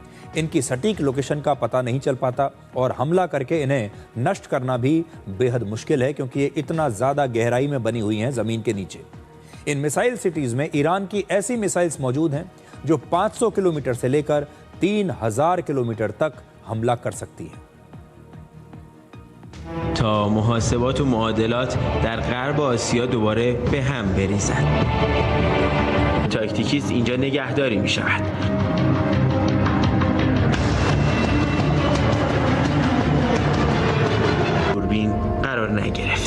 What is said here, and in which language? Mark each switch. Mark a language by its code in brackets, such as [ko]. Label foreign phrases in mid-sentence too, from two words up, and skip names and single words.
[hi] इनकी सटीक लोकेशन का पता नहीं चल पाता और हमला करके इन्हें नष्ट करना भी बेहद मुश्किल है, क्योंकि ये इतना ज्यादा गहराई में बनी हुई हैं जमीन के नीचे। इन [en] missile cities [hi] में ईरान की ऐसी मिसाइल्स मौजूद हैं जो 500 किलोमीटर से लेकर 3000 किलोमीटर तक हमला कर सकती हैं। [fa] تا محاسبات و معادلات در غرب آسیا دوباره به هم بریزد. تاکتیکی است اینجا نگهداری می شود. دوربین قرار نگرفته.